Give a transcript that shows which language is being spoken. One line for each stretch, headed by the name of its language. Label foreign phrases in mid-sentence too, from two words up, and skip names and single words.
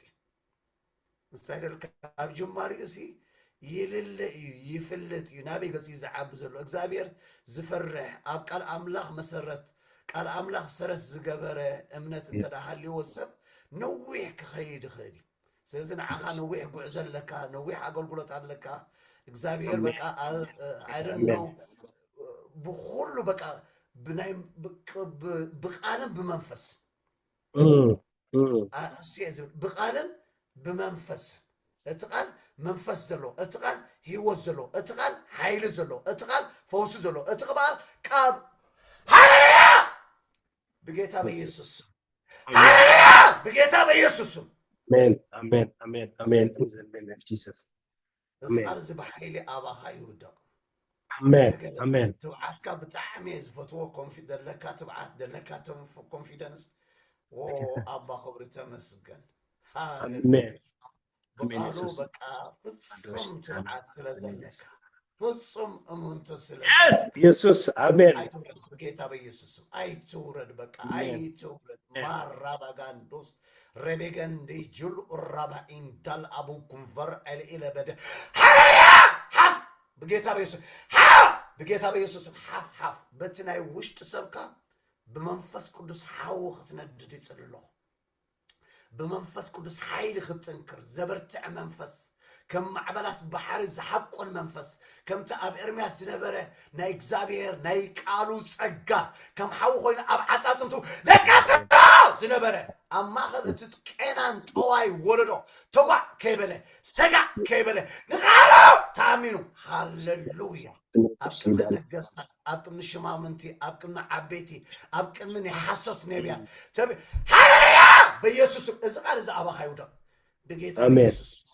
Tigrinya: ምሳሌልካ ካብ ጅማሬ እሲ ይልለ እዩ ይፍለጥ እዩ ናበይ ገፅ ዝዓቢ ዘሎ እግዚአብሔር ዝፈርሕ ኣብ ቃል አምላኽ መሰረት ቃል አምላኽ ሰረት ዝገበረ እምነት እንተዳሃልይዎ ሰብ ነዊሕ ክኸይድ ይኽእል እዩ ስለዚ ንዓኻ ነዊሕ ጉዕዞ ኣለካ ነዊሕ ኣገልግሎት ኣለካ እግዚአብሔር በቃ አይደነው ብኩሉ በቃ ብናይ ብቃልን ብመንፈስ ብቃልን ብመንፈስ እቲ ቃል መንፈስ ዘሎ እቲ ቃል ህይወት ዘሎ እቲ ቃል ኃይል ዘሎ እቲ ቃል ፈውስ ዘሎ እቲ ቃል ሃሌሉያ በጌታ በኢየሱስ ሃሌሉያ በጌታ በኢየሱስ አሜን አሜን አሜን አሜን
English: in the name of Jesus
Tigrinya: ቃል ዝብሓይሊ አባኻ ይውደቕ አሜን አሜን ትብዓትካ ብጣዕሚ ዝፈትዎ ኮንፊደንስ ለካ ትብዓት ደለካ ኮንፊደንስ አባ ክብሪ ተመስገን አሜን በቃሉ በቃ ፍጹም ትብዓት ስለዘለካ ፍጹም እሙንተ ስለ ኢየሱስ አሜን በጌታ በኢየሱስ አይትውረድ በቃ አይትውረድ ማራባጋንዶስ ረቤገንዲ ጁል ራባኢን ዳል አቡ ኩንቨር አልኢለ በደ ሃሌሉያ ሐፍ በጌታ በኢየሱስ ሐፍ በጌታ በኢየሱስ ሐፍ በትናይ ውሽጥ ሰብካ በመንፈስ ቅዱስ ሓው ክትነድድ ይጽልሎ በመንፈስ ቅዱስ ኃይል ክትንክር ዘበርትዕ መንፈስ ከም ማዕበላት ባሕሪ ዝሓቆን መንፈስ ከምቲ ኣብ ኤርምያስ ዝነበረ ናይ እግዚአብሔር ናይ ቃሉ ጸጋ ከም ሓው ኮይኑ ኣብ ዓጻጽምቱ ደቃትታ ዝነበረ ኣብ ማእኸል እቲ ቄናን ጠዋይ ወለዶ ተጓዕ ከይበለ ሰጋዕ ከይበለ ንቓሎ ተኣሚኑ ሃሌሉያ ኣብ ቅድሚ ነገስታት ኣብ ቅድሚ ሽማምንቲ ኣብ ቅድሚ ዓበይቲ ኣብ ቅድሚ ናይ ሓሶት ነቢያት ሃሌሉያ በኢየሱስ እዚ ቃል እዚ ኣባኻ ይውደቕ ብጌታ ኢየሱስ